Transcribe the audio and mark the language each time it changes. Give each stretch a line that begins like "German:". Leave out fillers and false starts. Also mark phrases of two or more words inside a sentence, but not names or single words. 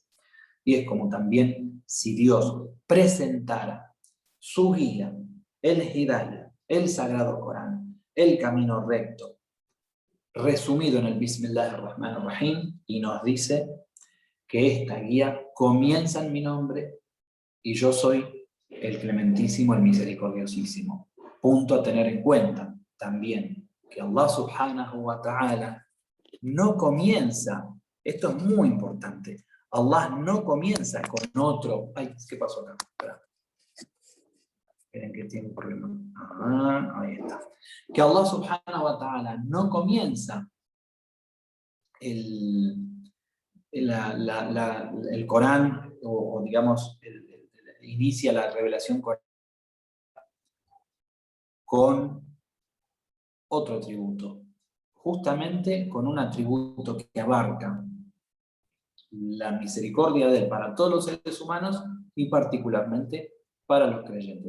Spanish: Y es como también si Dios presentara su guía, el Hidayah, el Sagrado Corán, el camino recto, resumido en el
Arabic: بسم الله الرحمن الرحيم,
Spanish: y nos dice que esta guía comienza en mi nombre y yo soy el clementísimo, el misericordiosísimo. Punto a tener en cuenta también, que
Arabic: الله سبحانه وتعالى
Spanish: no comienza, esto es muy importante, Allah no comienza con otro. Ay, ¿qué pasó acá? Espera. Esperen que tiene un problema. Ahí está. Que
Arabic: الله سبحانه وتعالى
Spanish: no comienza el Corán, o digamos, inicia la revelación con otro atributo, justamente con un atributo que abarca la misericordia de Él para todos los seres humanos y particularmente para los creyentes.